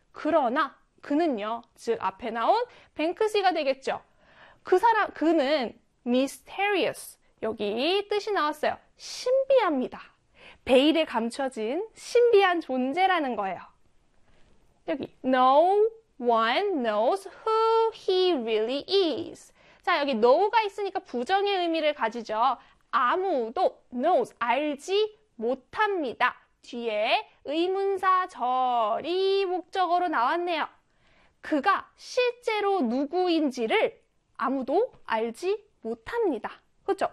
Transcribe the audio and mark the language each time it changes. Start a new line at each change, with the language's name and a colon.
Korean: 그러나 그는요, 즉 앞에 나온 뱅크시가 되겠죠. 그는 mysterious. 여기 뜻이 나왔어요. 신비합니다. 베일에 감춰진 신비한 존재라는 거예요. 여기
English: no one knows who he really is.
Korean: 자, 여기 no가 있으니까 부정의 의미를 가지죠. 아무도 knows, 알지 못합니다. 뒤에 의문사 절이 목적으로 나왔네요. 그가 실제로 누구인지를 아무도 알지 못합니다. 그렇죠?